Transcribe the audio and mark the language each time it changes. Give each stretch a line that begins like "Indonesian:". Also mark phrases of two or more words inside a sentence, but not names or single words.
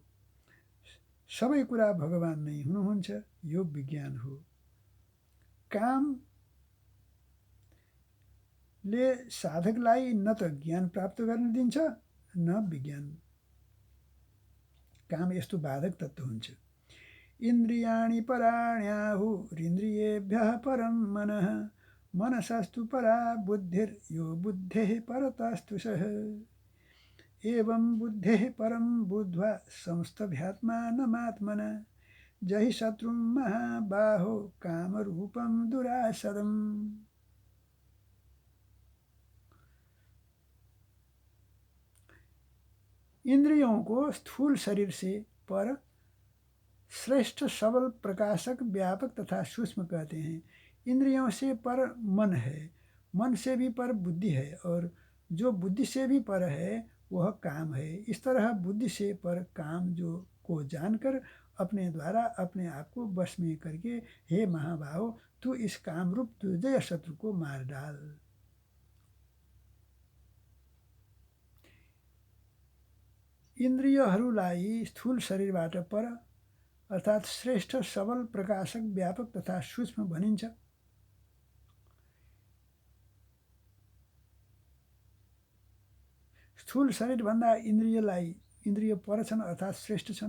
Nepali: सबै कुरा भगवान नै हुनुहुन्छ, यो विज्ञान हो। कामले साधकलाई न त ज्ञान प्राप्त गर्न दिन्छ, न विज्ञान। काम यस्तो बाधक तत्त्व हुन्छ।
Sanskrit: इन्द्रियाणि पराण्याहुरिन्द्रियेभ्यः परं मनः मनसस्तु परा बुद्धिर्यो बुद्धेः परतस्तु सः एवं बुद्धेः परं बुद्ध्वा संस्तभ्यात्मानमात्मना जहि शत्रुं महाबाहो कामरूपं दुरासदम्।
Hindi: इंद्रियों को स्थूल शरीर से पर श्रेष्ठ सबल प्रकाशक व्यापक तथा सूक्ष्म कहते हैं। इंद्रियों से पर मन है, मन से भी पर बुद्धि है, और जो बुद्धि से भी पर है वह काम है। इस तरह बुद्धि से पर काम जो को जानकर अपने द्वारा अपने आप को वश में करके हे महाबाहो तू इस काम रूप दुर्जय शत्रु को मार डाल।
Nepali: इन्द्रियहरूलाई स्थूल शरीरबाट पर अर्थात् श्रेष्ठ सबल प्रकाशक व्यापक तथा सूक्ष्म भनिन्छ। स्थूल शरीरभन्दा इन्द्रिय पर छन् अर्थात् श्रेष्ठ छन्।